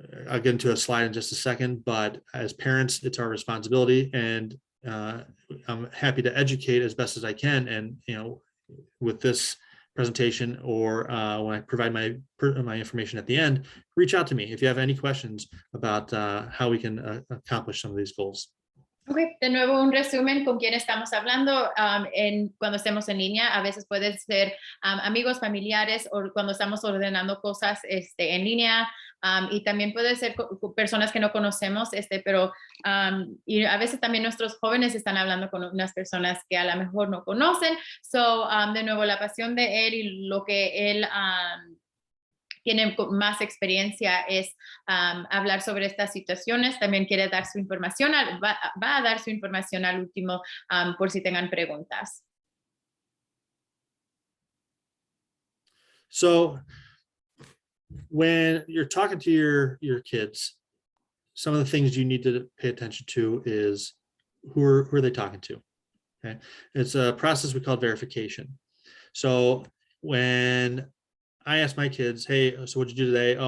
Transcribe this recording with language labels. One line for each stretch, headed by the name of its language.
English: I'll get into a slide in just a second, but as parents, it's our responsibility, and I'm happy to educate as best as I can. And with this presentation or when I provide my information at the end, reach out to me if you have any questions about how we can accomplish some of these goals.
Spanish: Okay, de nuevo un resumen con quién estamos hablando cuando estemos en línea. A veces pueden ser amigos, familiares, o cuando estamos ordenando cosas en línea, y también puede ser personas que no conocemos, pero y a veces también nuestros jóvenes están hablando con unas personas que a lo mejor no conocen. So, de nuevo, la pasión de él y lo que él tiene más experiencia es hablar sobre estas situaciones. También quiere dar su información, va a dar su información al último por si tengan preguntas.
English: So when you're talking to your kids, some of the things you need to pay attention to is who are they talking to? Okay, it's a process we call verification. So when I ask my kids, hey, so what'd you do today?